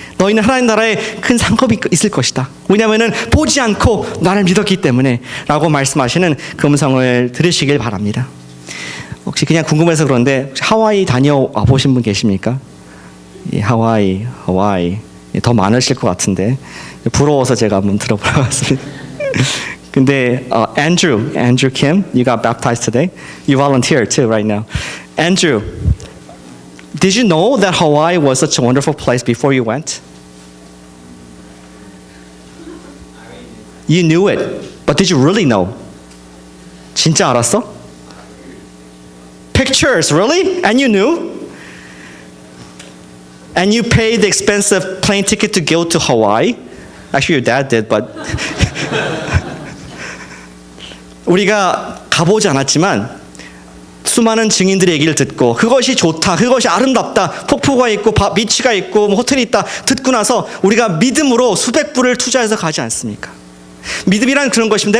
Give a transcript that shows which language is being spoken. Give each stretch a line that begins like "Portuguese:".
Korean: 너희는 하나님 나라에 큰 상급이 있을 것이다. 왜냐하면 보지 않고 나를 믿었기 때문에 라고 말씀하시는 그 음성을 들으시길 바랍니다. 혹시 그냥 궁금해서 그런데 하와이 다녀와 보신 분 계십니까? 예, 하와이 더 많으실 것 같은데 부러워서 제가 한번 들어보려고 했습니다. 근데
English: Andrew Kim, you got baptized today. You volunteered too right now. Andrew, did you know that Hawaii was such a wonderful place before you went? You knew it, but did you really know?
Korean: 진짜 알았어?
English: Pictures, really? And you knew? And you paid the expensive plane ticket to go to Hawaii? Actually, your dad did, but
Korean: 우리가 가보지 않았지만 수많은 증인들의 얘기를 듣고 그것이 좋다, 그것이 아름답다, 폭포가 있고 비치가 있고 호텔이 있다 듣고 나서 우리가 믿음으로 수백 불을 투자해서 가지 않습니까? 믿음이란 그런 것입니다.